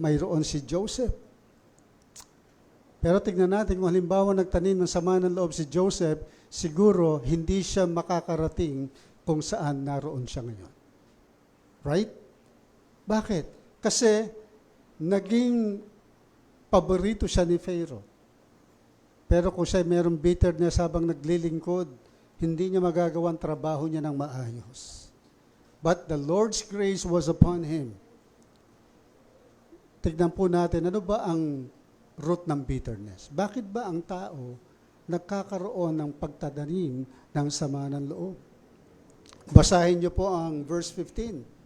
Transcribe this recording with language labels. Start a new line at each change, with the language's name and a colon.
Filipino: Mayroon si Joseph. Pero tignan natin kung halimbawa nagtanim ng sama ng loob si Joseph, siguro hindi siya makakarating kung saan naroon siya ngayon. Right? Bakit? Kasi naging paborito siya ni Pharaoh. Pero kung siya mayroong bitterness habang naglilingkod, hindi niya magagawa ang trabaho niya ng maayos.
English: But the Lord's grace was upon him.
Filipino: Tignan po natin, ano ba ang root ng bitterness? Bakit ba ang tao nagkakaroon ng pagtatanim ng sama ng loob? Basahin niyo po ang verse 15.